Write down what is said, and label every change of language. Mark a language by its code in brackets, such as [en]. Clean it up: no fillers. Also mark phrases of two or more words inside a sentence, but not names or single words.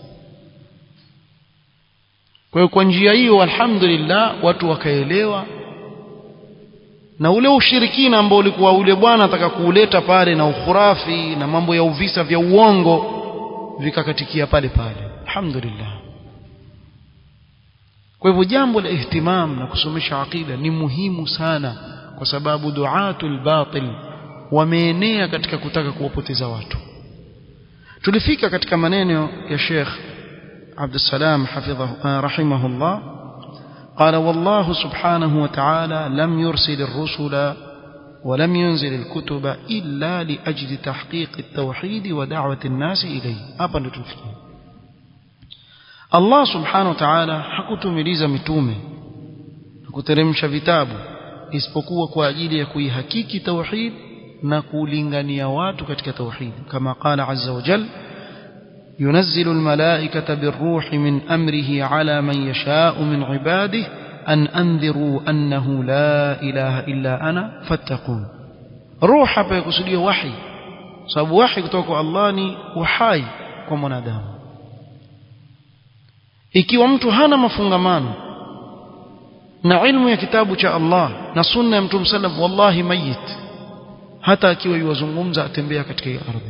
[sw] Kwa hiyo kwa njia hiyo alhamdulillah watu wakaelewa, na ule ushirikina ambao ulikuwa ule bwana ataka kuuleta pale na ukhurafi na mambo ya uvisa vya uongo vikakatikia pale pale, alhamdulillah. Kwa hivyo jambo la ihtimam na kusomesha aqida ni muhimu sana, kwa sababu [ar] دعاة الباطل [sw] wameenea katika kutaka kuwapoteza watu. Tulifika katika maneno ya Sheikh [ar] عبد السلام حفظه رحمه الله قال: والله سبحانه وتعالى لم يرسل الرسل ولم ينزل الكتب إلا لأجل تحقيق التوحيد ودعوة الناس إليه. أبدا تفهم الله سبحانه وتعالى [sw] hakutumiliza mitume hakuteremsha vitabu isipokuwa kwa ajili ya kuihakiki tauhid na kulingania watu katika tauhid, [ar] kama قال عز وجل: ينزل الملائكة بالروح من أمره على من يشاء من عباده أن أنذروا أنه لا إله إلا أنا فاتقون. [sw] روح hapa yakusudia wahi, sababu wahi kutoka kwa Allah ni uhai kwa mwanadamu. Ikiwa mtu hana mafungamano na ilmu ya kitabu cha Allah na sunna ya Mtume sallam, [ar] والله ميت, [sw] hata akiwa yuwazungumza atembea katika hii ardhi.